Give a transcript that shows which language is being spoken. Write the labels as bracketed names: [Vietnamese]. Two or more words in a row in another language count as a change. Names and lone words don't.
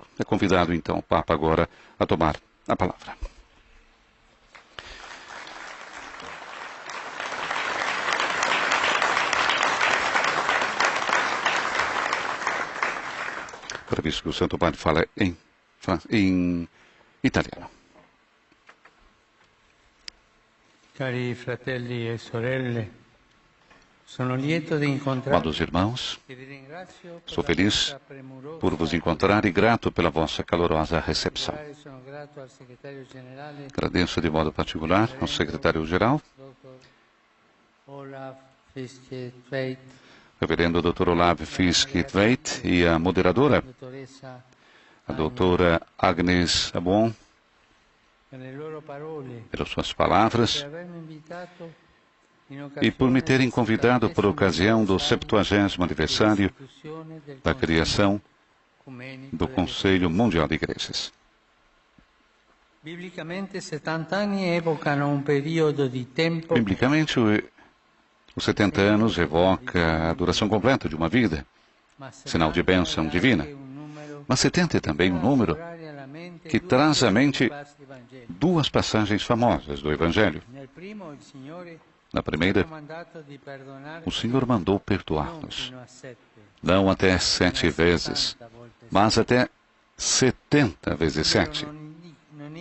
[Portuguese] É convidado então o Papa agora a tomar a palavra. Previsto que o Santo Padre fala em italiano. [Italian] Cari fratelli e sorelle, sono lieto di incontrarvi. [Portuguese] Amados irmãos, sou feliz por vos encontrar e grato pela vossa calorosa recepção. Agradeço de modo particular ao secretário-geral, reverendo Dr. Olav Fiske-Tveit, e a moderadora, a doutora Agnes Abuon, pelas suas palavras e por me terem convidado por ocasião do 70º aniversário da criação do Conselho Mundial de Igrejas. [Italian] Biblicamente, 70 anni evocano un periodo di tempo. [Portuguese] Biblicamente, os 70 anos evoca a duração completa de uma vida, sinal de bênção divina. Mas 70 é também um número que traz à mente duas passagens famosas do Evangelho. Na primeira, o Senhor mandou perdoar-nos, não até 7 vezes, mas até 70 vezes 7.